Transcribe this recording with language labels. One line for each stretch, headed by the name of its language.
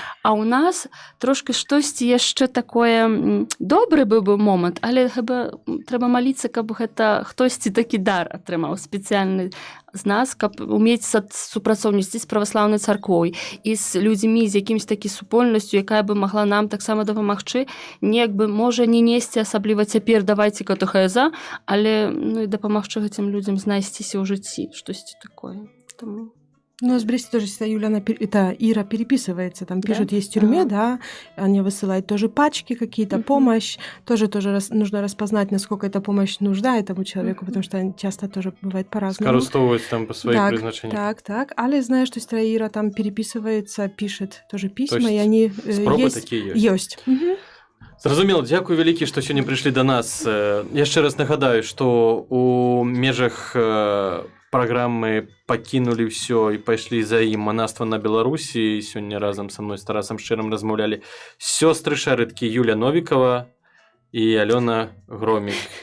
Belarusian: А ў нас трошки штосьці яшчэ такое добры быў бы момант, але трэба маліцца, каб гэта хтосьці такі дар атрымаў спецыяльны з нас, каб умець супрацоўніцтваць з праваслаўнай царквой і з людзьмі, з якімсь такі супольнасцю, якая бы магла нам таксама дапамагчы, неяк бы можа не несці асабліва цяпер давайце катэхеза, але ну, і дапамагчы гэтым людзям знайсціся ў жыцці, штосьці такое. Тому...
Russian: Ну, с Бресте тоже Юля, Ира переписывается, там пишут, есть в тюрьме, да, они высылают тоже пачки какие-то, помощь, тоже нужно распознать, насколько эта помощь нужна этому человеку, потому что часто тоже бывает по-разному. Скористовываются там по своим призначениям. Так, але знаю, что сестра Ира там переписывается, пишет тоже письма, и они есть.
Belarusian: Зразумела, дзякую вялікі, што сёння прыйшлі да нас. Яшчэ раз нагадаю, што у межах праграмы «Пакінулі ўсё» і пайшлі за ім манаства на Беларусі. Сёння разам са мной з Тарасам Шчырам размаўлялі сёстры шарыткі Юля Новікова і Алёна Громік.